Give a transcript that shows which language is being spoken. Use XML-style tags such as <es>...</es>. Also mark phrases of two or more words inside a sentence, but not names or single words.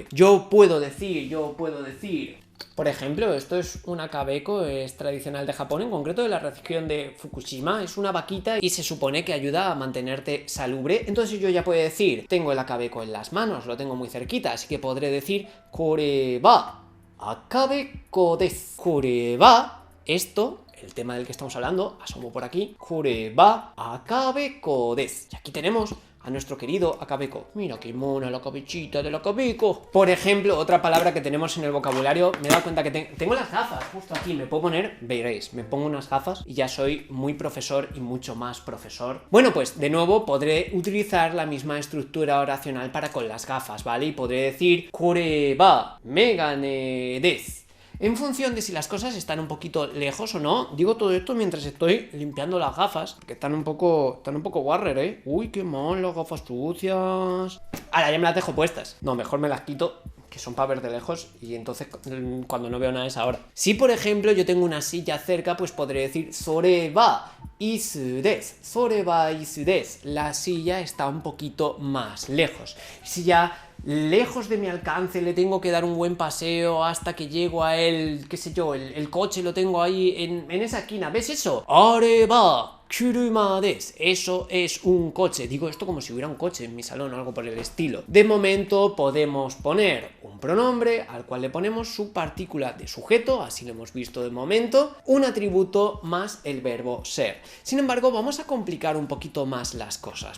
<es>Yo puedo decir... Por ejemplo, esto es un akabeko, es tradicional de Japón, en concreto de la región de Fukushima. Es una vaquita y se supone que ayuda a mantenerte salubre. Entonces yo ya puedo decir: tengo el akabeko en las manos, lo tengo muy cerquita, así que podré decir</es> <ja>これは赤べこです. これは,</ja> <es>esto, el tema del que estamos hablando, asomo por aquí,</es> <ja>これは赤べこです.</ja> <es>Y aquí tenemos a nuestro querido akabeko. Mira qué mona la cabechita del akabeko. Por ejemplo, otra palabra que tenemos en el vocabulario, me he dado cuenta que tengo las gafas justo aquí, me puedo poner, veréis, me pongo unas gafas y ya soy muy profesor y mucho más profesor. Bueno, pues de nuevo podré utilizar la misma estructura oracional para con las gafas, ¿vale? Y podré decir</es> <ja>これは眼鏡です.</ja> <es>En función de si las cosas están un poquito lejos o no. Digo todo esto mientras estoy limpiando las gafas, que están un poco warrer, ¿eh? Uy, qué mal, las gafas sucias. Ahora ya me las dejo puestas. No, mejor me las quito, que son para ver de lejos, y entonces cuando no veo nada es ahora. Si por ejemplo yo tengo una silla cerca, pues podré decir</es> <ja>それは椅子です. それは椅子です.</ja> <es>La silla está un poquito más lejos. Si ya lejos de mi alcance le tengo que dar un buen paseo hasta que llego a él, qué sé yo, el coche lo tengo ahí en esa esquina, ¿ves eso?</es> <ja>あれは車です.</ja> <es>Eso es un coche. Digo esto como si hubiera un coche en mi salón o algo por el estilo. De momento podemos poner un pronombre al cual le ponemos su partícula de sujeto, así lo hemos visto de momento, un atributo más el verbo ser. Sin embargo, vamos a complicar un poquito más las cosas.</es>